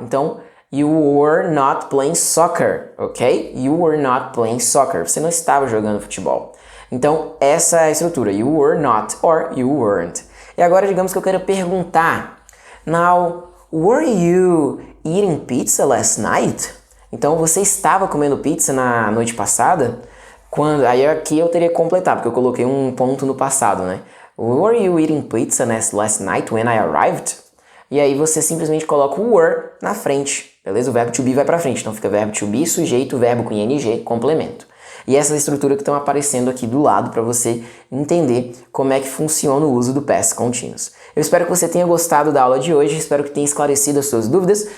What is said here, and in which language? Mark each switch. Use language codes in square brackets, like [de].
[pt] Então, [en] you were not playing soccer, ok? You were not playing soccer. [pt] Você não estava jogando futebol. Então, essa é a estrutura. [en] You were not or you weren't. [pt] E agora, digamos que eu quero perguntar. [en] Now, were you eating pizza last night? [pt] Então, você estava comendo pizza na noite passada? Aí aqui eu teria que completar, porque eu coloquei um ponto no passado, né? [en] Were you eating pizza last night when I arrived? [pt] E aí você simplesmente coloca o were na frente, beleza? O verbo to be vai pra frente, então fica verbo to be, sujeito, verbo com ing, complemento. E essa é a estrutura que estão aparecendo aqui do lado para você entender como é que funciona o uso do past continuous. Eu espero que você tenha gostado da aula de hoje, espero que tenha esclarecido as suas dúvidas.